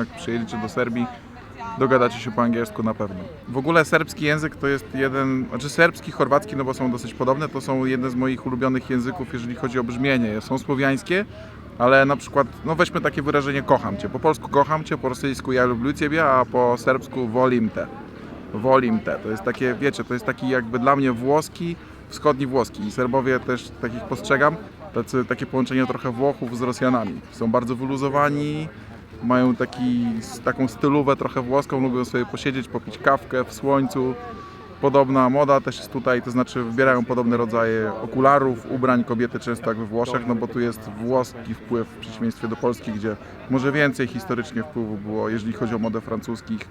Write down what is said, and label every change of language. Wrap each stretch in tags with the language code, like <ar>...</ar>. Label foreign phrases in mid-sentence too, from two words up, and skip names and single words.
<pl>Jak przyjedziecie do Serbii, dogadacie się po angielsku na pewno. W ogóle serbski język to jest serbski, chorwacki, no bo są dosyć podobne, to są jedne z moich ulubionych języków, jeżeli chodzi o brzmienie. Są słowiańskie, ale na przykład, no weźmy takie wyrażenie kocham cię. Po polsku kocham cię, po rosyjsku ja lubię ciebie, a po serbsku</pl> <sr>volim te. Volim te.</sr> <pl>To jest takie, wiecie, to jest taki jakby dla mnie włoski, wschodni włoski. I Serbowie też takich postrzegam, takie połączenie trochę Włochów z Rosjanami. Są bardzo wyluzowani, mają taką stylówę trochę włoską, lubią sobie posiedzieć, popić kawkę w słońcu Podobna moda też jest tutaj, to znaczy wybierają podobne rodzaje okularów, ubrań kobiety często jak we Włoszech, no bo tu jest włoski wpływ w przeciwieństwie do Polski, gdzie może więcej historycznie wpływu było, jeżeli chodzi o modę francuskich.</pl>